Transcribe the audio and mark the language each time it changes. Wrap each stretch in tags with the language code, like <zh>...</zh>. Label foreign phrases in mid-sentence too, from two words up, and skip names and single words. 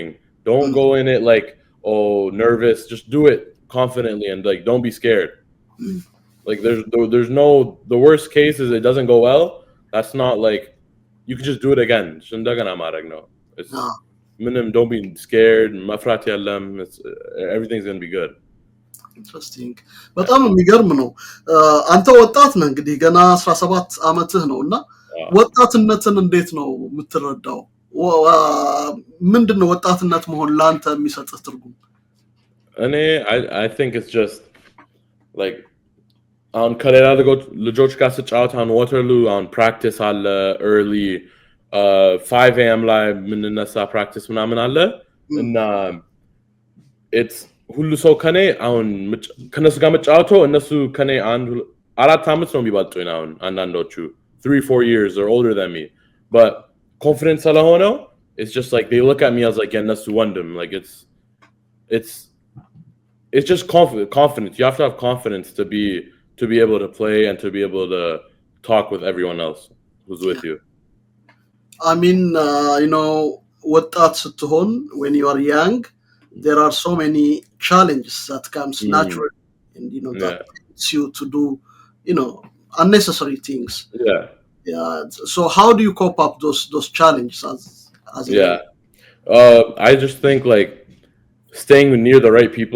<en>Don't go in it like, oh, nervous. Just do it confidently and like don't be scared. Like there's no, the worst case is it doesn't go well. That's not like, you can just do it again. It's don't be scared. Everything's going to be good. Interesting.</en> <am>በጣም የሚገርም ነው። አንተ ወጣት ነህ እንግዲህ ገና 17 ዓመትህ ነውና ወጣትነትን እንዴት ነው የምትረዳው? ምንድነው ወጣትነት መሆን ላንተ የሚሰጥህ ትርጉም?</am> <en>I think it's just like on</en> <am>ከሌላ ልጆች ጋር ስጫወት</am> <en>on Waterloo on practice አለ early 5 a.m.</en> <am>ላይ ምንነሳ practice ምናምን አለ እና it's ሁሉ ሰው ከኔ አሁን ከነሱ ጋር መጫወተው እነሱ ከኔ 4 ዓመት ነው የሚባልጡኝ አሁን አንዳንዶቹ</am> <en>3-4 years they're older than me, but confidence</en> <am>ስለሆነው</am> <en>it's just like they look at me as like</en> <am>የነሱ ወንድም,</am> <en>like it's just confidence. You have to have confidence to be able to play and to be able to talk with everyone else who's with you. I mean,</en> <am>ወጣት ስትሆን</am> <en>when you are young, there are so many challenges that comes naturally, and that leads you to do unnecessary things. Yeah. So how do you cope up those challenges as I just think like staying near the right people.</en>